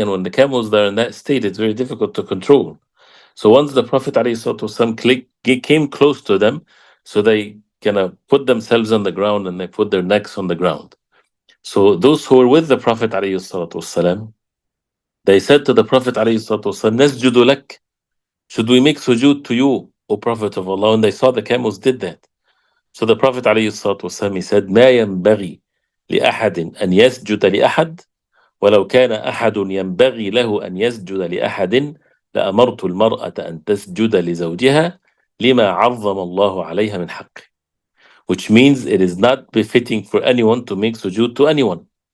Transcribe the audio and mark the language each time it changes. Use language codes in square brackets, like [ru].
[en] And when the camels are in that state, it's very difficult to control. So once the Prophet ﷺ came close to them, so they kind of put themselves on the ground and they put their necks on the ground. So those who were with the Prophet ﷺ, they said to the Prophet ﷺ, [ar] "Nasjudu lak." [en] Should we make sujood to you, O Prophet of Allah? And they saw the camels did that. So the Prophet ﷺ, he said, [ar] ما ينبغي لأحد أن يسجد لأحد ولو كان أحد ينبغي له أن يسجد لأحد لأمرت المرأة أن تسجد لزوجها لما عظم الله عليها من حقه. [en] Which means it is not befitting for anyone to make sujood to anyone.